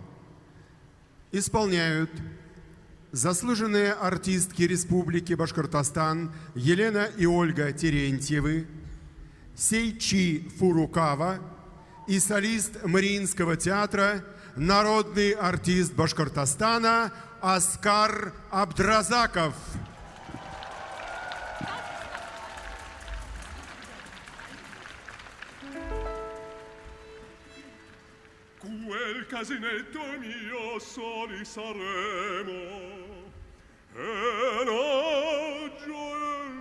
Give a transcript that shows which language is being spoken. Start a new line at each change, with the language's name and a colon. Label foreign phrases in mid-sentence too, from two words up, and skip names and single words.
Russian: Исполняют заслуженные артистки Республики Башкортостан Елена и Ольга Терентьевы, Сейчи Фурукава и солист Мариинского театра, народный артист Башкортостана Аскар Абдразаков.
Italian: Quel casinetto mio soli saremo e la gioia